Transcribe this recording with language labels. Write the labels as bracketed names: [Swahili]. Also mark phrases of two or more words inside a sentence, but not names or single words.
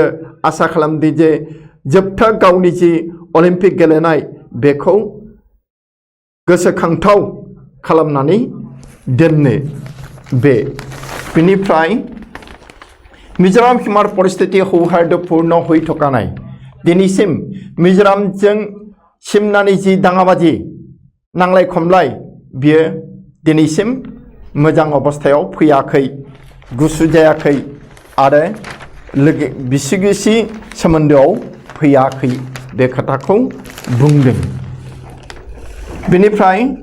[Bodo] आसा खालामदों जे जोबथा गावनि जि अलिम्पिक गेलेनाय बेखौ गोसोखांथाव खालामनानै दोननो बेनिफ्राय मिजोराम हिमार परिस्थिति सौहार्दपूर्ण [Assamese] হৈ থকা নাই [Bodo] दिनैसिम मिजोरामजों सिमनानि जि दाङाबाजि नांलाय खमलाय बियो दिनैसिम मोजां अबस्थायाव फैयाखै गुसु जायाखै आरो बिसि गिसि सोमोन्दोआव फैयाखै बे खोथाखौ बुंदों बेनिफ्राय